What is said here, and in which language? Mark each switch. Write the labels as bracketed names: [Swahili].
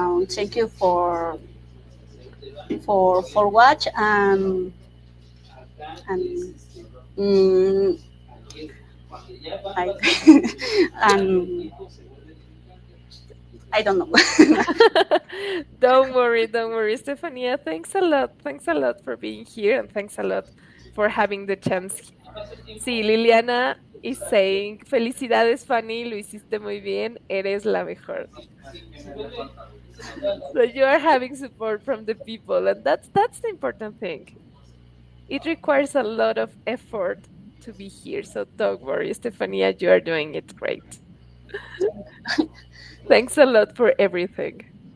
[English] Thank you for watch, and I and I don't know. Don't worry, Stefania. Thanks a lot. Thanks a lot for being here, and thanks a lot for having the chance. [Spanish] Sí, [English] Liliana is saying, [Spanish] felicidades, Fanny, lo hiciste muy bien, eres la mejor. [English] So you are having support from the people, and that's the important thing. It requires a lot of effort to be here, so don't worry, Stefania, you are doing it great. Thanks a lot for everything.